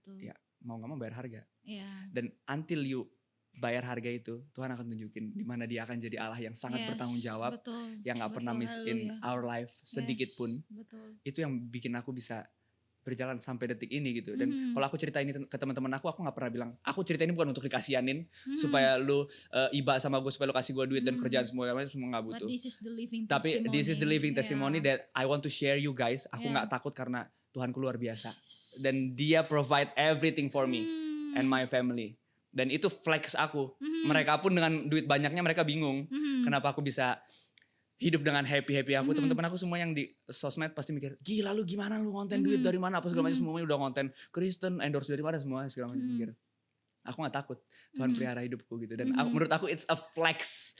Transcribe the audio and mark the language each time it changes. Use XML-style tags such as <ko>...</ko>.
<id>Ya, mau gak mau bayar harga. Dan</id> <en>until you</en> <id>bayar harga itu, Tuhan akan tunjukin di mana dia akan jadi Allah yang sangat bertanggung jawab, yang gak pernah</id> <en>miss in our life</en> <id>sedikit pun. Itu yang bikin aku bisa berjalan sampai detik ini gitu. Dan kalau aku cerita ini ke teman-teman aku nggak pernah bilang, aku cerita ini bukan untuk dikasihanin supaya lu iba sama gue, supaya lu kasih gue duit dan kerjaan semua nggak butuh.</id> <en>But this is the living</en> <id>Tapi</id> <en>testimony. this is the living testimony that I want to share you guys.</en> <id>Aku nggak takut karena Tuhanku luar biasa. Dan dia</id> <en>provide everything for me and my family.</en> <id>Dan itu flex aku. Mereka pun dengan duit banyaknya mereka bingung. Kenapa aku bisa hidup dengan happy aku. Teman-teman aku semua yang di sosmed pasti mikir, gila lu gimana lu konten duit dari mana apa segala macam, semuanya udah konten Kristen, endorse dari mana semua segala macam. Mikir aku gak takut, Tuhan pelihara hidupku gitu. Dan menurut aku</id> <en>it's a flex.</en>